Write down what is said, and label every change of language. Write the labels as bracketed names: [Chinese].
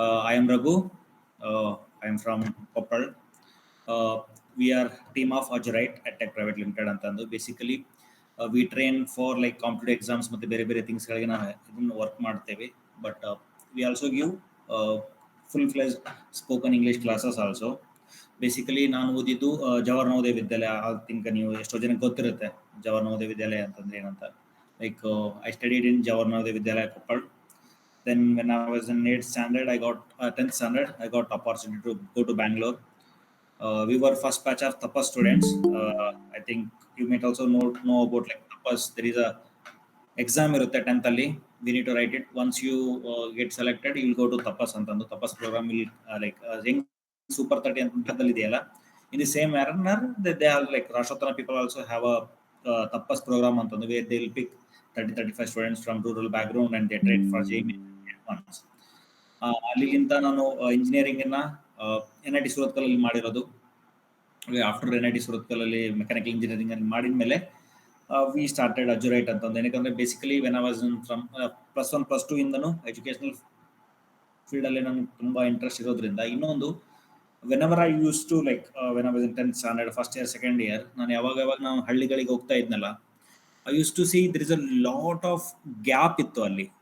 [English] I am Raghu, I am from Koppal. We are team of Azurite Tech Private Limited ಅಂತಂದು basically we train for like competitive exams [Kannada] ಮತ್ತು ಬೇರೆ ಬೇರೆ ಥಿಂಗ್ಸ್ಗಳಿಗೆ ನಾವು ಇದನ್ನು work ಮಾಡ್ತೇವೆ. [English] But we also give full fledge spoken English classes also. [Kannada] Basically ನಾನು ಓದಿದ್ದು Jawahar Navodaya Vidyalaya. [English] I think [Kannada] ನೀವು ಎಷ್ಟೋ ಜನಕ್ಕೆ ಗೊತ್ತಿರುತ್ತೆ ಜವಾಹರ್ ನವೋದಯ ವಿದ್ಯಾಲಯ ಅಂತಂದ್ರೆ ಏನಂತ. [English] Like I studied in Jawahar Navodaya Vidyalaya Koppal. Then when I was in 8th standard, I got 10th standard, I got opportunity to go to Bangalore. We were first batch of Tapas students. I think you might also know about like Tapas. There is a exam [Kannada] irutte 10th alli. [English] We need to write it. Once you get selected, you will go to Tapas [Kannada] antandu. [English] Tapas program will like Super 30 [Kannada] antadalli ideyala. [English] In the same manner, they have like Rashtrapati people also have a Tapas program [Kannada] antandu [English] where they will pick 30-35 students from rural background and they trade for JEE once. [Kannada] ಅಲ್ಲಿಂದ ನಾನು ಇಂಜಿನಿಯರಿಂಗನ್ನು NIT ಸುರತ್ಕಲಲ್ಲಿ ಮಾಡಿರೋದು. After NIT ಸುರತ್ಕಲಲ್ಲಿ mechanical engineering ಅಲ್ಲಿ ಮಾಡಿದ ಮೇಲೆ [English] we started [Kannada] ಅಜುರೈಟ್ ಅಂತಂದು. ಏನಕ್ಕಂದ್ರೆ [English] basically when I was in from +1 +2 [Kannada] ಇಂದನೂ educational ಫೀಲ್ಡಲ್ಲಿ ನನಗೆ ತುಂಬ ಇಂಟ್ರೆಸ್ಟ್ ಇರೋದ್ರಿಂದ, ಇನ್ನೊಂದು [English] whenever I use to like when I was in 10th standard first year second year, [Kannada] ನಾನು ಯಾವಾಗ ನಾವು ಹಳ್ಳಿಗಳಿಗೆ ಹೋಗ್ತಾ ಇದ್ನಲ್ಲ, [English] I use to see there is a lot of gap [Kannada] ಇತ್ತು ಅಲ್ಲಿ.